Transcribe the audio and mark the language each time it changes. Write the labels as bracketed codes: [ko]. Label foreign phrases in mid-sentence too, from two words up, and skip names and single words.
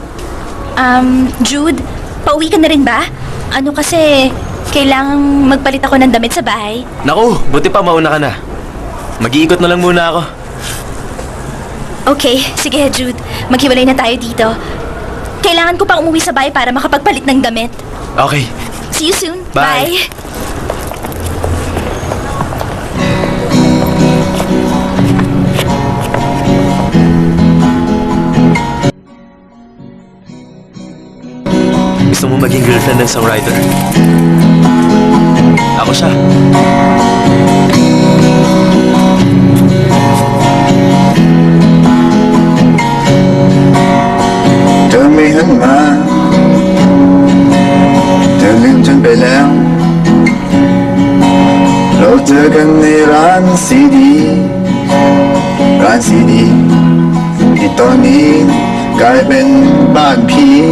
[tl] Jude, pauwi ka na rin ba? Kasi kailangang magpalit ako ng damit sa bahay. Naku, buti pa mauna ka na. Mag-iikot na lang muna ako. Okay, sige Jude. Maghiwalay na tayo dito. Kailangan ko pa umuwi sa bahay para makapagpalit ng damit. Okay. [en] See you soon. [tl] Bye. Gusto mo maging girlfriend ng songwriter? Ako siya. [th] เธอไม่หันมาเธอลืมฉันไปแล้ว เราเจอกันในร้านซีดีที่ตอนนี้กลายเป็นบ้านผี